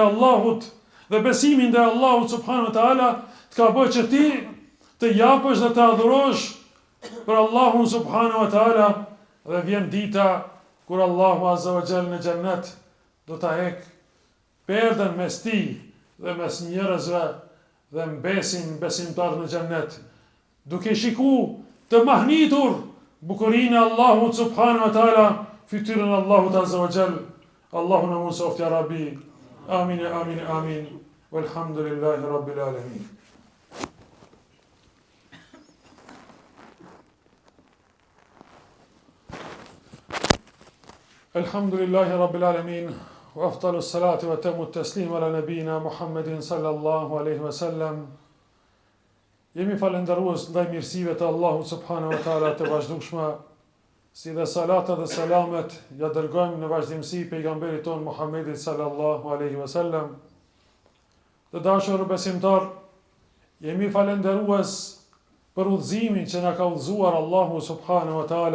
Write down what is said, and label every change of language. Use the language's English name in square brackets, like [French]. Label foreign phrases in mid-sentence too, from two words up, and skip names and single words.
[Albanian] Allahut dhe besimi ndaj Allahut [Arabic] سبحانه وتعالى [Albanian] të ka bërë që ti të japësh dhe të adhurosh për Allahun [Arabic] سبحانه وتعالى, [Albanian] dhe vjen dita kur Allahu [Arabic] عز وجل [Albanian] në xhennet do ta hek perdën mes ti dhe mes njerëzve dhe mbesin besimtar në xhennet, duke shiku të mahnitur bukurinë e Allahut [Arabic] سبحانه وتعالى, [Albanian] fytyrën e Allahut [Arabic] عز وجل. [Albanian] Allahu na mësoft [Arabic] يا رب. آمين آمين آمين. والحمد لله رب العالمين. الحمد لله رب العالمين. وأفضل الصلاة وأتم التسليم على نبينا محمد صلى الله عليه وسلم. [Albanian] Jemi falendërues ndaj mirësive të Allahut [Arabic] سبحانه وتعالى [Albanian] të vazhdueshme, si dhe salata dhe selamet ja dërgojmë në vazhdimsi pejgamberit ton Muhammedit [Arabic] صلى الله عليه وسلم. [Albanian] Të dashur besimtar, jemi falendërues për udhëzimin që na ka udhëzuar Allahu [Arabic] سبحانه وتعالى.